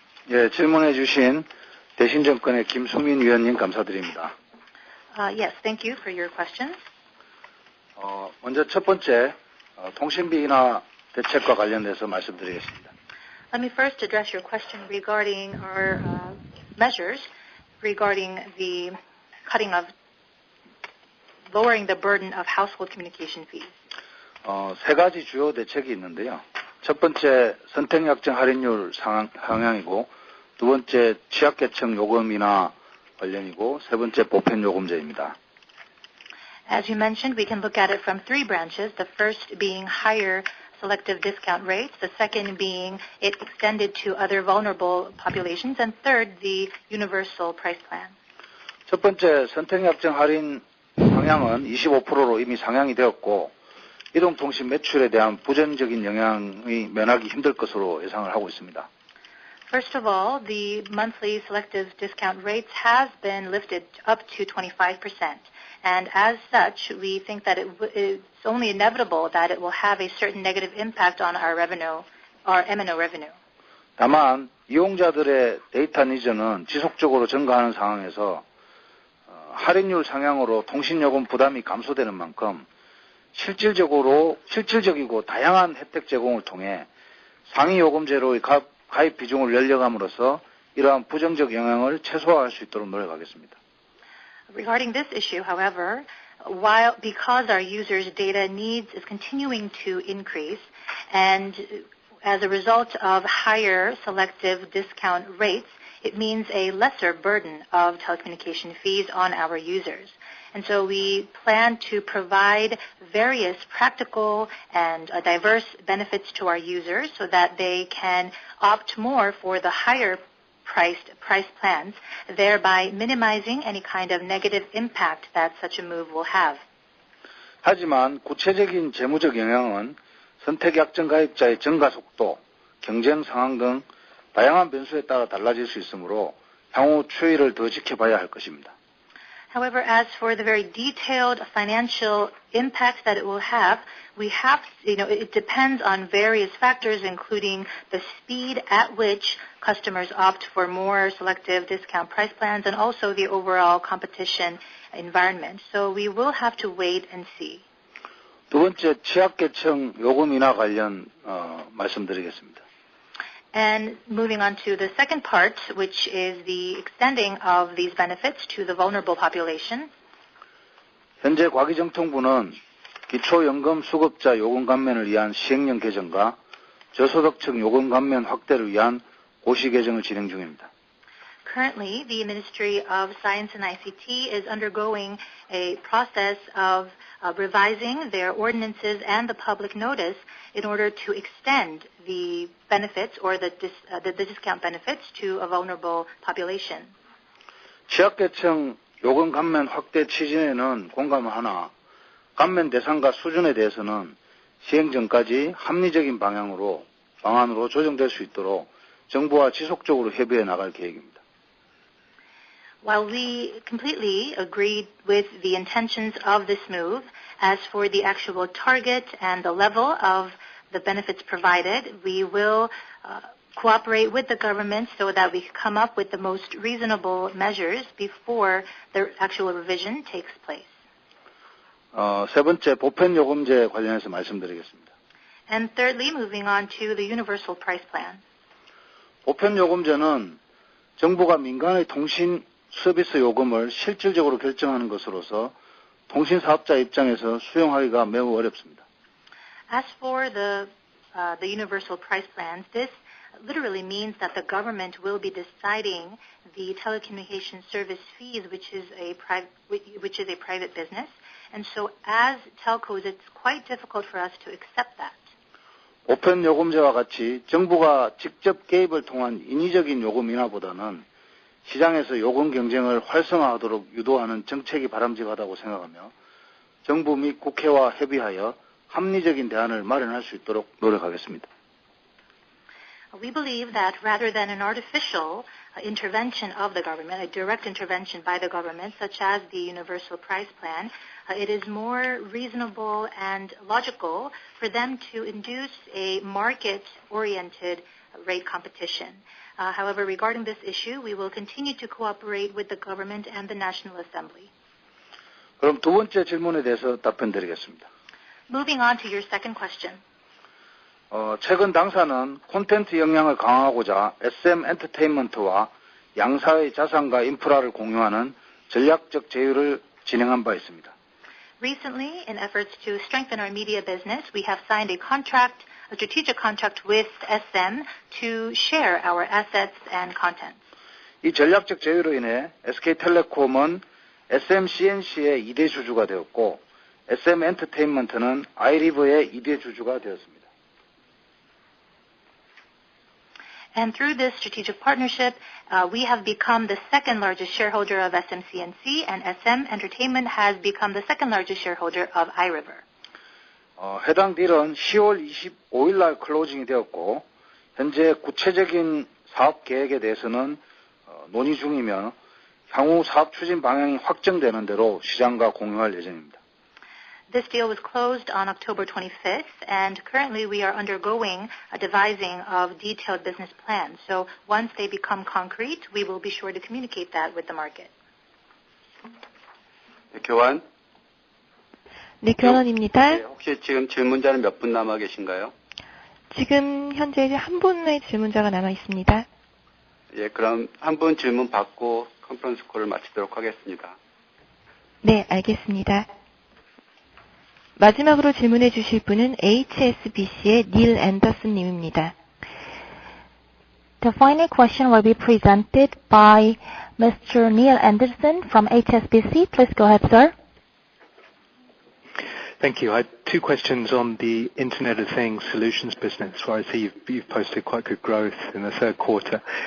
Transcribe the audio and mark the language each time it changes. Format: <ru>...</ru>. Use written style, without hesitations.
<ko>예, 질문해 주신 대신증권의 김수민 위원님 감사드립니다.</ko> <en>Yes, thank you for your questions.</en> <ko>먼저 첫 번째 통신비 인하 대책과 관련돼서 말씀드리겠습니다.</ko> <en>Let me first address your question regarding our measures regarding the lowering the burden of household communication fees.</en> <ko>세 가지 주요 대책이 있는데요. 첫 번째 선택약정 할인율 상향이고 두 번째 취약계층 요금 인하 관련이고 세 번째 보편 요금제입니다.</ko> <en>As you mentioned, we can look at it from three branches, the first being higher selective discount rates, the second being it extended to other vulnerable populations, and third, the universal price plan.</en> <ko>첫 번째 선택약정 할인 상향은 25%로 이미 상향이 되었고 이동통신 매출에 대한 부정적인 영향이 면하기 힘들 것으로 예상을 하고 있습니다.</ko> <en>First of all, the monthly selective discount rates has been lifted up to 25%. And as such, we think that it's only inevitable that it will have a certain negative impact on our revenue, our M&O revenue.</en> <ko>다만 이용자들의 데이터 니즈는 지속적으로 증가하는 상황에서 할인율 상향으로 통신요금 부담이 감소되는 만큼 실질적이고 다양한 혜택 제공을 통해 상위 요금제로의 가입 비중을 늘려감으로써 이러한 부정적 영향을 최소화할 수 있도록 노력하겠습니다.</ko> <en>Regarding this issue, however, because our users' data needs is continuing to increase, and as a result of higher selective discount rates, it means a lesser burden of telecommunication fees on our users. And so we plan to provide various practical and diverse benefits to our users so that they can opt more for the higher priced price plans, thereby minimizing any kind of negative impact that such a move will have.</en> <ko>하지만 구체적인 재무적 영향은 선택약정 가입자의 증가 속도, 경쟁 상황 등 다양한 변수에 따라 달라질 수 있으므로 향후 추이를 더 지켜봐야 할 것입니다.</ko> <en>However, as for the very detailed financial impact that it will have, it depends on various factors, including the speed at which customers opt for more selective discount price plans and also the overall competition environment. So we will have to wait and see.</en> <ko>두 번째, 취약계층 요금 인하 관련 말씀드리겠습니다.</ko> <en>And moving on to the second part, which is the extending of these benefits to the vulnerable population.</en> <ko>현재 과기정통부는 기초연금 수급자 요금 감면을 위한 시행령 개정과 저소득층 요금 감면 확대를 위한 고시 개정을 진행 중입니다.</ko> <en>Currently, the Ministry of Science and ICT is undergoing a process of revising their ordinances and the public notice in order to extend the benefits or the discount benefits to a vulnerable population.</en> <ko>취약계층 요금 감면 확대 취지에는 공감하나 감면 대상과 수준에 대해서는 시행 전까지 합리적인 방안으로 조정될 수 있도록 정부와 지속적으로 협의해 나갈 계획입니다.</ko> <en>While we completely agreed with the intentions of this move, as for the actual target and the level of the benefits provided, we will cooperate with the government so that we can come up with the most reasonable measures before the actual revision takes place.</en> <ko>세 번째, 보편요금제 관련해서 말씀드리겠습니다.</ko> <en>And thirdly, moving on to the universal price plan.</en> <ko>보편요금제는 정부가 민간의 통신 서비스 요금을 실질적으로 결정하는 것으로서 통신사업자 입장에서 수용하기가 매우 어렵습니다.</ko> <en>As for the universal price plans, this literally means that the government will be deciding the telecommunication service fees, which is a private business, and so as telcos, it's quite difficult for us to accept that.</en> <ko>보편요금제와 같이 정부가 직접 개입을 통한 인위적인 요금 인하보다는 시장에서 요금 경쟁을 활성화하도록 유도하는 정책이 바람직하다고 생각하며 정부 및 국회와 협의하여 합리적인 대안을 마련할 수 있도록 노력하겠습니다.</ko> <en>We believe that rather than an artificial intervention of the government, a direct intervention by the government, such as the universal price plan, it is more reasonable and logical for them to induce a market-oriented rate competition. However, regarding this issue, we will continue to cooperate with the government and the National Assembly.</en> <ko>그럼 두 번째 질문에 대해서 답변드리겠습니다.</ko> <en>Moving on to your second question.</en> <ko>최근 당사는 콘텐츠 역량을 강화하고자 SM 엔터테인먼트와 양사의 자산과 인프라를 공유하는 전략적 제휴를 진행한 바 있습니다.</ko> <en>Recently, in efforts to strengthen our media business, we have signed a strategic contract with SM to share our assets and contents.</en> <ko>이 전략적 제휴로 인해 SK텔레콤은 SMCNC의 2대 주주가 되었고 SM 엔터테인먼트는 아이리브의 2대 주주가 되었습니다.</ko> <en>And through this strategic partnership, we have become the second largest shareholder of SMCNC, and SM Entertainment has become the second largest shareholder of iRiver.</en> <ko>해당 딜은 10월 25일 날 클로징이 되었고 현재 구체적인 사업 계획에 대해서는 논의 중이며 향후 사업 추진 방향이 확정되는 대로 시장과 공유할 예정입니다.</ko> <en>This deal was closed on October 25th, and currently we are undergoing a devising of detailed business plans. So once they become concrete, we will be sure to communicate that with the market.</en> <ko>교환. 네, 교환원입니다. 네, 혹시 지금 질문자는 몇 분 남아 계신가요? 지금 현재 한 분의 질문자가 남아 있습니다. 예, 그럼 한 분 질문 받고 컨퍼런스 콜을 마치도록 하겠습니다. 네, 알겠습니다. 마지막으로 질문해 주실 분은 HSBC의 닐 앤더슨 님입니다.</ko> <en>The final question will be presented by Mr. Neil Anderson from HSBC. Please go ahead, sir. Thank you. I had two questions on the Internet of Things solutions business, where I see you've posted quite good growth in the third quarter.</en>